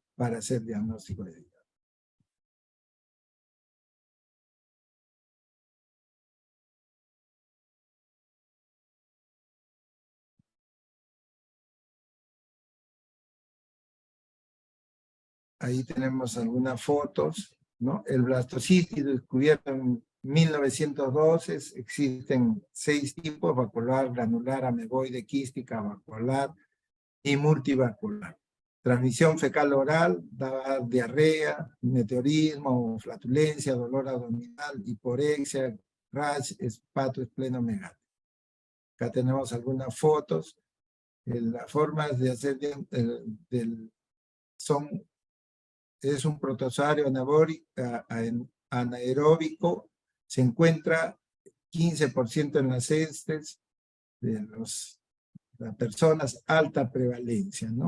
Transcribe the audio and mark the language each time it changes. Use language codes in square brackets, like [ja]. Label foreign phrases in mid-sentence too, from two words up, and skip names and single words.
[es] Para hacer diagnóstico de Giardia. Ahí tenemos algunas fotos, ¿no? El blastocitis descubierto en 1912, existen 6 tipos: vacuolar, granular, ameboide, quística, vacuolar y multivacuolar. Transmisión fecal oral, da diarrea, meteorismo, flatulencia, dolor abdominal, hiporexia, rash, hepatoesplenomegalia. Acá tenemos algunas fotos. Las formas de hacer es un protozoario anaeróbico, se encuentra 15% en las heces de las personas, alta prevalencia, ¿no?